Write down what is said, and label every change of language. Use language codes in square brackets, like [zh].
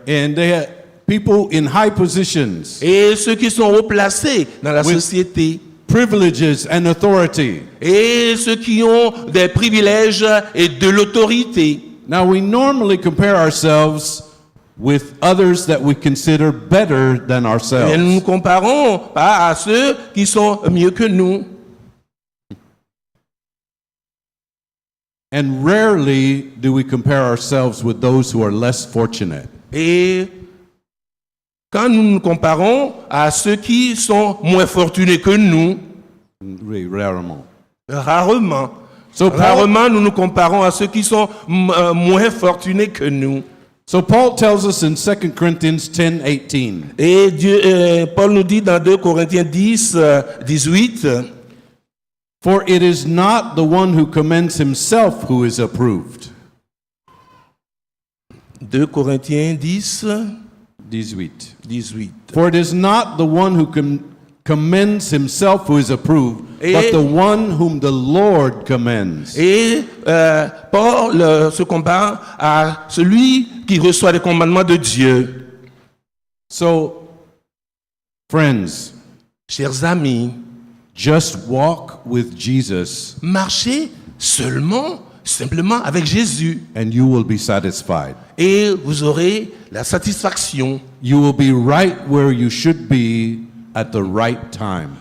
[en] And they have people in high positions, [fr] et ceux qui sont haut placés dans la Oui. société, [en] privileges and authority. [fr] et ceux qui ont des privilèges et de l'autorité. [en] Now, we normally compare ourselves with others that we consider better than [fr] Et nous [en] ourselves. [fr] nous comparons pas à ceux qui sont mieux que nous. [en] And rarely do we compare ourselves with those who are less fortunate. [fr] Et quand nous nous comparons à ceux qui sont moins fortunés que nous, [en] Really, rarement. [fr] rarement, [en] So Paul, [fr] rarement nous nous comparons à ceux qui sont moins fortunés que nous. [en] so Paul tells us in 2 Corinthians 10:18, [fr] Et Paul nous dit dans 2 Corinthiens 10, 18, [en] for it is not the one who commends himself who is approved. [fr] 2 Corinthiens 10, 18. 18. [en] For it is not the one who commends himself who is approved, but the one whom the Lord commends. [fr] Et Paul se compare à celui qui reçoit les commandements de Dieu. [en] So, friends, [fr] Chers amis, [en] just walk with Jesus [fr] marchez simplement avec Jésus, [en] and you will be satisfied. [fr] et vous aurez la satisfaction. [en] You will be right where you should be at the right time.